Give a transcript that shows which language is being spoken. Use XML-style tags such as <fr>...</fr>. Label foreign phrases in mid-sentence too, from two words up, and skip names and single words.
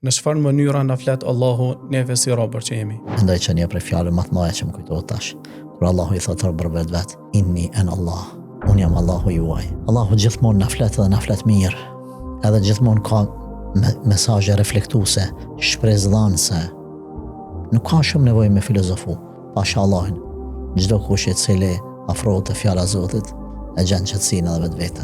<sq>në çfarë mënyra na flet Allahu neve si robër që jemi. Mendoj që një prej fjalëve më të mëdha që më kujtohet tash, kur Allahu i thotë për vetë,</sq> <ar>إني أنا الله,</ar> <sq>unë jam Allahu juaj. Allahu gjithmonë na flet dhe na flet mirë, edhe gjithmonë ka mesazhe reflektuese, shpresdhanëse. Nuk ka shumë nevojë me filozofu, pasha Allahin. Çdo kush i cili afrohet te fjala e Zotit e gjen qetësinë edhe vetveten.</sq>